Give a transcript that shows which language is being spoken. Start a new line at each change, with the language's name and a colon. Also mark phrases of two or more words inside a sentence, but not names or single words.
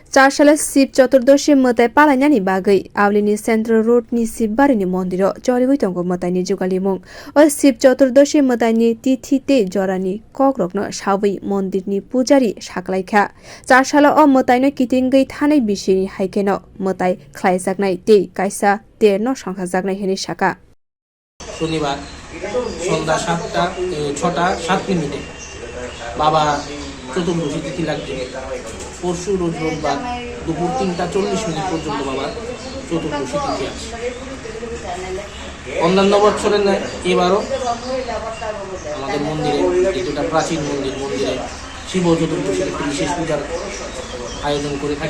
Kok Borok: 4 साल शिव चतुर्दशी मताय पालायनानि बागै आवलिनि सेन्ट्रल रोडनि शिवबारिनि मन्दिराव चलिगै दंगो मतायनि जुगालिमुं ओ शिव चतुर्दशी मतायनि तिथि ते जरानि कग्रगनो सावै मन्दिरनि पुजारी साकलायखा 4 साल अ मतायनो कितिंगै थानाय बिसिनि हाइकेनो मताय ख्लायजागनाय ते कायसा ते न संखाजागनाय हेनि साका
Bangla: শনিবার সন্ধ্যা 6টা 7 মিনিটে বাবা চতুর্দশী তিথি লাগছে পরশু রোজ রোববার দুপুর 3টা 40 মিনিট পর্যন্ত বাবা চতুর্দশী তিথি আছে। অন্যান্য বছরের ন্যায় এবারও আমাদের মন্দিরে যেটা প্রাচীন মন্দিরে শিব চতুর্দশীর একটি বিশেষ পূজার আয়োজন করে থাকি।